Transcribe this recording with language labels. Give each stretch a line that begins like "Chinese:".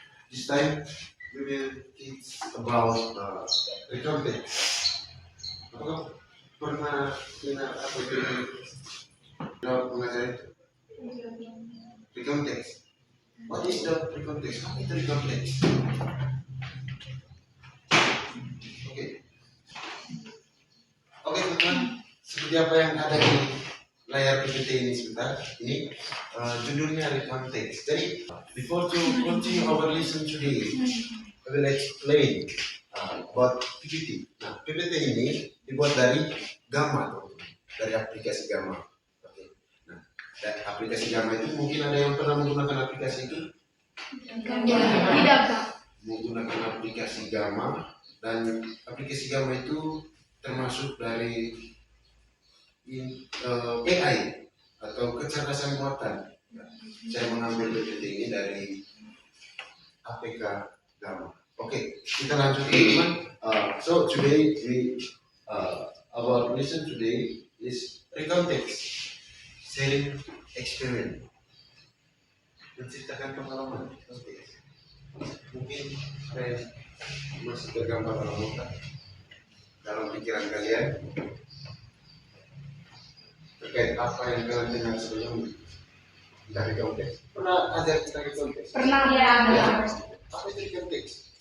English: This time we will teach about recounting.
Indonesian: Apakah pernah dengar apa itu mengajar itu? Recounting.
English: What is the recounting?
Indonesian: Apa itu recounting? Oke teman-teman, seperti apa yang ada di layar PPT ini sebentar. Ini judulnya recounting. Jadi
English: before to continue our lesson today, I will explain about PPT.
Indonesian: Nah, PPT ini dibuat dari Gamma, dari aplikasi Gamma. Oke. Nah, dari aplikasi Gamma itu mungkin ada yang pernah menggunakan aplikasi itu? Tidak, Pak. Menggunakan aplikasi Gamma, dan aplikasi Gamma itu termasuk dari AI atau kecerdasan buatan. Saya mengambil PPT ini dari APK Gamma. Oke, kita lanjut teman-teman.
English: So today our lesson today is recounting, sharing experience,
Indonesian: menceritakan pengalaman. Mungkin saya masih tergambar dalam pikiran kalian terkait apa yang kalian dengar sebelumnya dari konteks. Pernah ajar kita di konteks? Pernah ya. Apa itu konteks?